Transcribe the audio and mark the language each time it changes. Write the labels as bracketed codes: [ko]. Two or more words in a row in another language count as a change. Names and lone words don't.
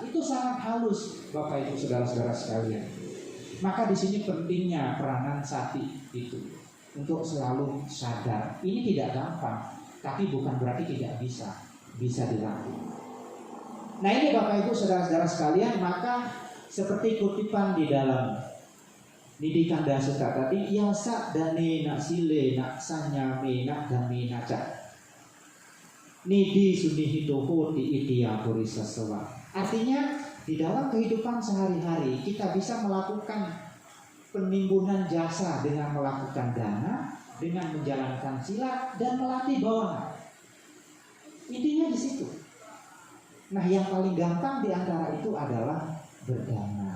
[id] Itu sangat halus, Bapak Ibu saudara-saudara sekalian. Maka di sini pentingnya peranan sati itu untuk selalu sadar. Ini tidak gampang, tapi bukan berarti tidak bisa dilakukan. Nah ini Bapak Ibu saudara-saudara sekalian, maka seperti kutipan di dalam Didikan Dasuta tadi, [pi] yasa dane nak sile nak sanyame nak dame naca nidi sunihitoho di idia purisa sewa. [id] Artinya di dalam kehidupan sehari-hari kita bisa melakukan penimbunan jasa dengan melakukan dana, dengan menjalankan sila dan melatih bawana. Intinya di situ. Nah yang paling gampang di antara itu adalah berdana.